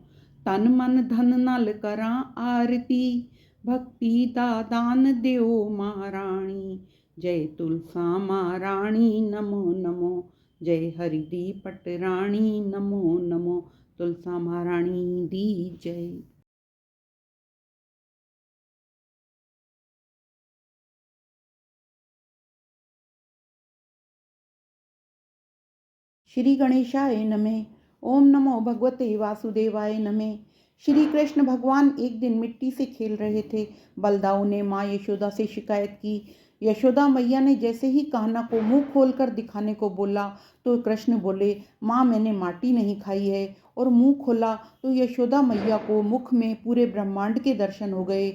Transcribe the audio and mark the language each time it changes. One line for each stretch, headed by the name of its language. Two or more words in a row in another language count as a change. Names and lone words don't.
Punjabi: ਤਨ ਮਨ ਧਨ ਨਾਲ ਕਰਾਂ ਆਰਤੀ, ਭਗਤੀ ਦਾ ਦਾਨ ਦਿਓ ਮਹਾਰਾਣੀ। ਜੈ ਤੁਲਸਾ ਮਹਾਰਾਣੀ ਨਮੋ ਨਮੋ, ਜੈ ਹਰਿ ਦੀ ਪਟਰਾਣੀ ਨਮੋ ਨਮੋ। ਤੁਲਸਾ ਮਹਾਰਾਣੀ ਦੀ ਜੈ।
Sanskrit: श्री गणेशाय नमः। ओम नमो भगवते वासुदेवाय नमः।
Hindi: श्री कृष्ण भगवान एक दिन मिट्टी से खेल रहे थे। बलदाऊ ने माँ यशोदा से शिकायत की। यशोदा मैया ने जैसे ही कान्हा को मुंह खोलकर दिखाने को बोला तो कृष्ण बोले, माँ मैंने माटी नहीं खाई है। और मुंह खोला तो यशोदा मैया को मुख में पूरे ब्रह्मांड के दर्शन हो गए।